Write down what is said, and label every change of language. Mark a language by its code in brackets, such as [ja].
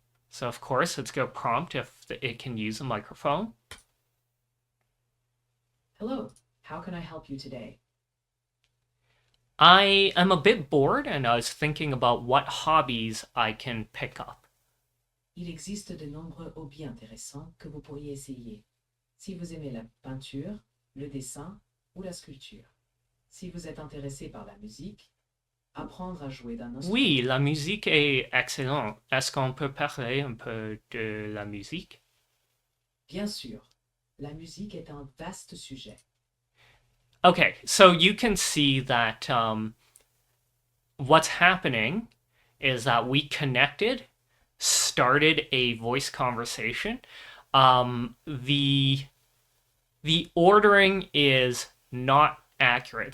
[en] So of course, it's going to prompt if it can use a microphone. Hello, how can I help you today? I am a bit bored and I was thinking about what hobbies I can pick up. [fr] Il existe de nombreux hobbies intéressants que vous pourriez essayer. Si vous aimez la peinture, le dessin ou la sculpture. Si vous êtes intéressé par la musique, apprendre à jouer d'un instrument. Oui, la musique est excellente. Est-ce qu'on peut parler un peu de la musique? Bien sûr, la musique est un vaste sujet. [en] Okay, so you can see that what's happening is that we connected, started a voice conversation. The ordering is not accurate.